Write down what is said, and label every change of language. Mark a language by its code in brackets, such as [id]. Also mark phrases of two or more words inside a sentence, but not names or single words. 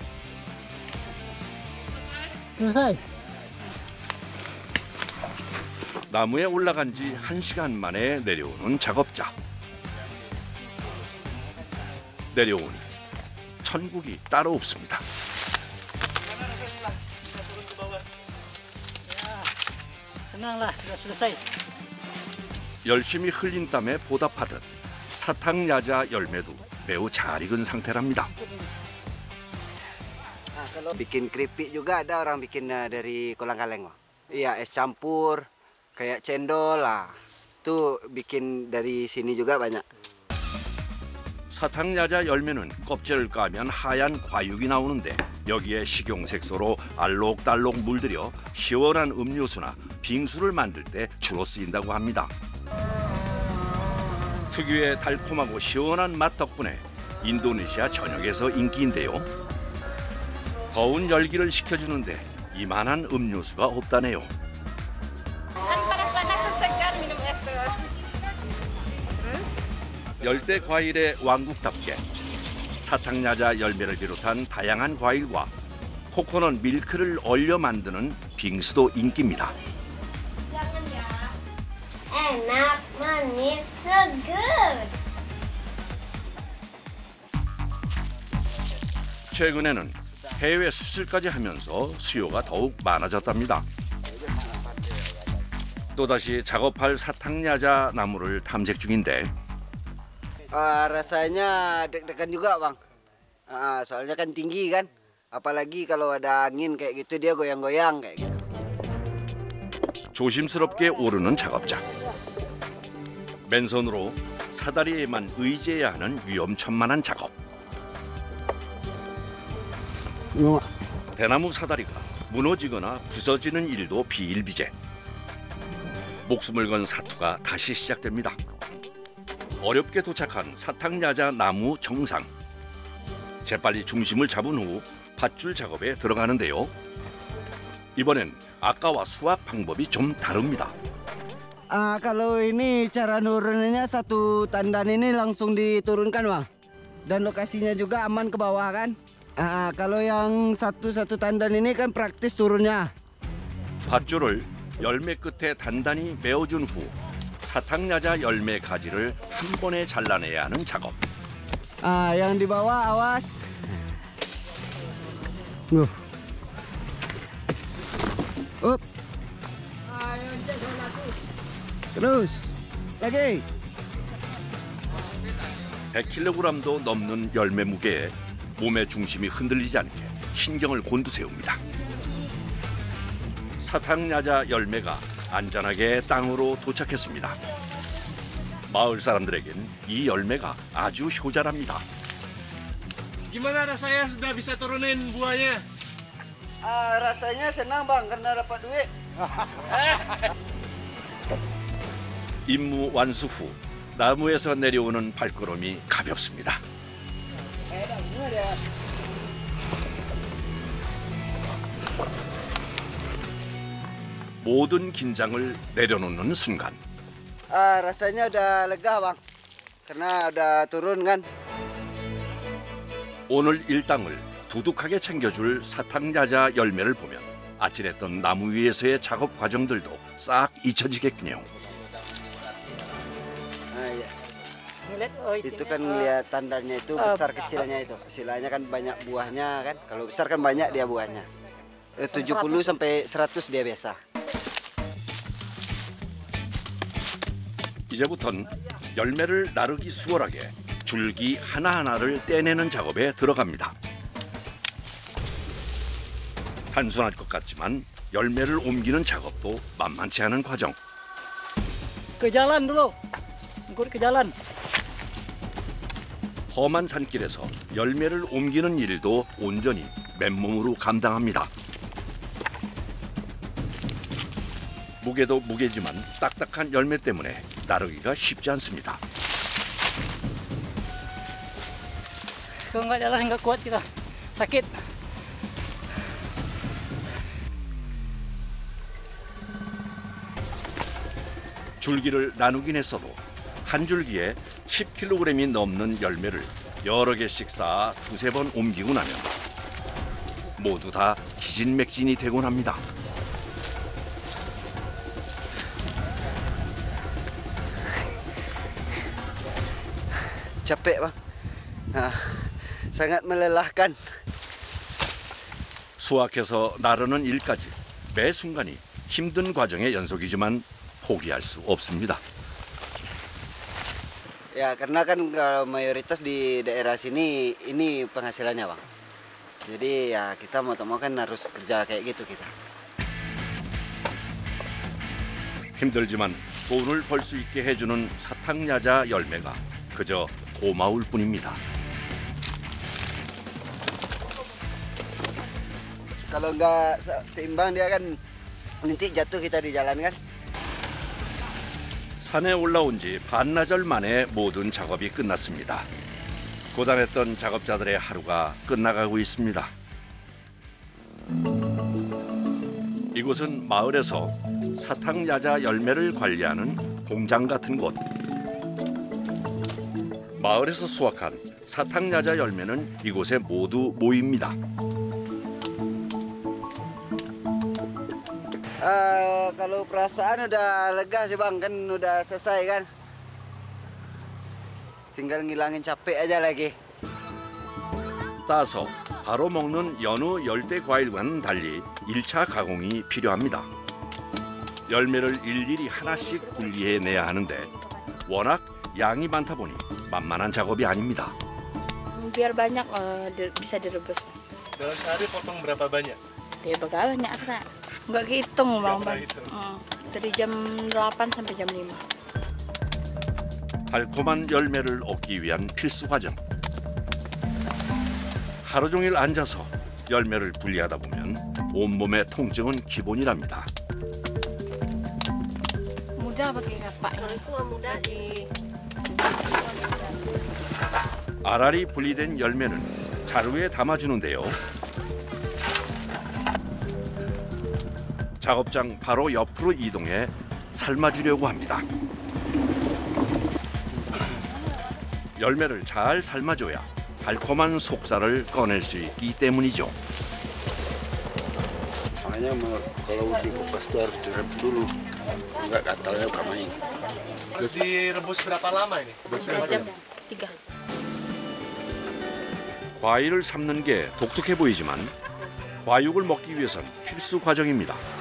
[id] Selesai. [ko] 나무에 올라간 지 1시간 만에 내려오는 작업자. 내려오니 천국이 따로 없습니다. [id] Senanglah sudah selesai. [ko] 열심히 흘린 땀에 보답하듯 사탕야자 열매도 매우 잘 익은 상태랍니다. [id] Kalau bikin keripik juga ada orang bikin dari kolang-kaleng, Bang. Iya, es campur, kayak cendol lah. Itu bikin dari sini juga banyak. [ko] 사탕야자 열매는 껍질을 까면 하얀 과육이 나오는데 여기에 식용색소로 알록달록 물들여 시원한 음료수나 빙수를 만들 때 주로 쓰인다고 합니다. 특유의 달콤하고 시원한 맛 덕분에 인도네시아 전역에서 인기인데요. 더운 열기를 식혀주는데 이만한 음료수가 없다네요. 열대 과일의 왕국답게 사탕야자 열매를 비롯한 다양한 과일과 코코넛 밀크를 얼려 만드는 빙수도 인기입니다. [id] Enak, manis, seger. [ko] 최근에는 해외 수출까지 하면서 수요가 더욱 많아졌답니다. 또다시 작업할 사탕야자 나무를 탐색 중인데 [id] Rasanya deg-degan juga bang. Soalnya kan tinggi kan. Apalagi kalau ada angin kayak gitu dia goyang-goyang kayak gitu. [ko] 조심스럽게 오르는 작업자. 맨손으로 사다리에만 의지해야 하는 위험천만한 작업. 대나무 사다리가 무너지거나 부서지는 일도 비일비재. 목숨을 건 사투가 다시 시작됩니다. 어렵게 도착한 사탕야자 나무 정상. 재빨리 중심을 잡은 후 밧줄 작업에 들어가는데요. 이번엔 아까와 수확 방법이 좀 다릅니다. [id] Kalau ini cara nurunnya satu tandan ini langsung diturunkan bang. Dan lokasinya juga aman ke bawah kan. Kalau yang satu tandan ini kan praktis turunnya. [ko] 밧줄을 열매 끝에 단단히 메어준 후 사탕야자 열매 가지를 한 번에 잘라내야 하는 작업. [id] Yang di bawah awas. Up. Terus. Lagi. [ko] 100kg도 넘는 열매 무게에 몸의 중심이 흔들리지 않게 신경을 곤두세웁니다. 사탕야자 열매가 안전하게 땅으로 도착했습니다. 마을 사람들에겐 이 열매가 아주 효자랍니다. [id] Gimana rasanya sudah bisa turunin buahnya? Rasanya senang bang karena dapat duit. [ko] 임무 완수 후 나무에서 내려오는 발걸음이 가볍습니다. 모든 긴장을 내려놓는 순간 [id] Rasanya udah lega bang. Karena udah turun kan. [ko] 오늘 일당을 두둑하게 챙겨줄 사탕야자 열매를 보면 아찔했던 나무 위에서의 작업 과정들도 싹 잊혀지겠군요. [id] Iya. Ngeliat, oh, Itu kan lihat tandannya itu besar kecilnya itu. Istilahnya kan banyak buahnya kan. Kalau besar kan banyak dia buahnya. 70 sampai 100 dia biasa. [ko] 이제부턴 열매를 나르기 수월하게 줄기 하나하나를 떼내는 작업에 들어갑니다. 단순할 것 같지만 열매를 옮기는 작업도 만만치 않은 과정. [id] ke jalan dulu. Ngikut ke jalan. [ko] 험한 산길에서 열매를 옮기는 일도 온전히 맨몸으로 감당합니다. 무게도 무게지만 딱딱한 열매 때문에 나르기가 쉽지 않습니다. [id] Kalau nggak jalan nggak kuat kita. Sakit. [ko] 줄기를 나누긴 했어도 한 줄기에 10kg이 넘는 열매를 여러 개씩 쌓아 두세 번 옮기고 나면 모두 다 기진맥진이 되곤 합니다. [id] Capek bang. Sangat melelahkan. [ko] 수확해서 나르는 일까지 매 순간이 힘든 과정의 연속이지만 포기할 수 없습니다. [id] Ya karena kan kalau mayoritas di daerah sini ini penghasilannya bang. Jadi ya kita mau tak mau kan harus kerja kayak gitu kita. [ko] 힘들지만 돈을 벌 수 있게 해주는 사탕야자 열매가 그저 고마울 뿐입니다. [id] Kalau nggak seimbang dia kan nanti jatuh kita di jalan kan. [ko] 산에 올라온 지 반나절 만에 모든 작업이 끝났습니다. 고단했던 작업자들의 하루가 끝나가고 있습니다. 이곳은 마을에서 사탕야자 열매를 관리하는 공장 같은 곳. 마을에서 수확한 사탕야자 열매는 이곳에 모두 모입니다. [id] Kalau perasaan udah lega sih bang, kan udah selesai kan. Tinggal ngilangin capek aja lagi. [ko] 따서 바로 먹는 여느 열대 과일과는 달리 1차 가공이 필요합니다. 열매를 일일이 하나씩 분리해내야 하는데 워낙 양이 많다 보니 만만한 작업이 아닙니다. [id] Biar banyak bisa direbus. Dalam sehari potong berapa banyak? Ya banyak Kak. Nggak kehitung bang. Dari jam 8 sampai jam 5. [ko] 달콤한 열매를 얻기 위한 필수 과정. 하루 종일 앉아서 열매를 분리하다 보면 온몸의 통증은 기본이랍니다. [id] Mudah pakai kapak. mudah di [ko] 알알이 분리된 열매는 자루에 담아주는데요. 작업장 바로 옆으로 이동해 삶아주려고 합니다. 열매를 잘 삶아줘야 달콤한 속살을 꺼낼 수 있기 때문이죠. [id] Soalnya kalau dikupas itu harus direbus dulu, nggak gatalnya kamain. Harus direbus berapa lama ini? 3 jam. [ko] 과일을 삶는 게 독특해 보이지만 과육을 먹기 위해선 필수 과정입니다.